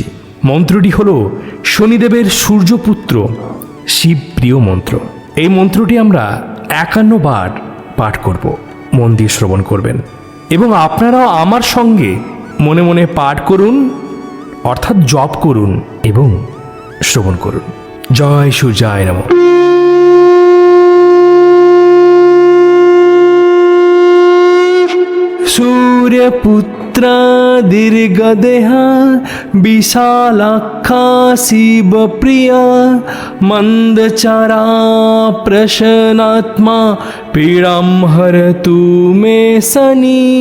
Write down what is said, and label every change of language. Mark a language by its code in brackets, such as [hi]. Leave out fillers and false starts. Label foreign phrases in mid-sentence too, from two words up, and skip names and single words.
[bn] মন্ত্রটি হলো শনিদেবের সূর্যপুত্র শিব প্রিয় মন্ত্র। এই মন্ত্রটি আমরা 51 বার পাঠ করব। মন দিয়ে শ্রবণ করবেন এবং আপনারাও আমার সঙ্গে মনে মনে পাঠ করুন, অর্থাৎ জপ করুন এবং শ্রবণ করুন। [sa] জয় সূর্যায় নমঃ। सूर्यपुत्र दीर्घदेहा विशालाक्षा शिवप्रिया मंदचारा प्रसन्नात्मा पीड़ां हरतु मे शनि।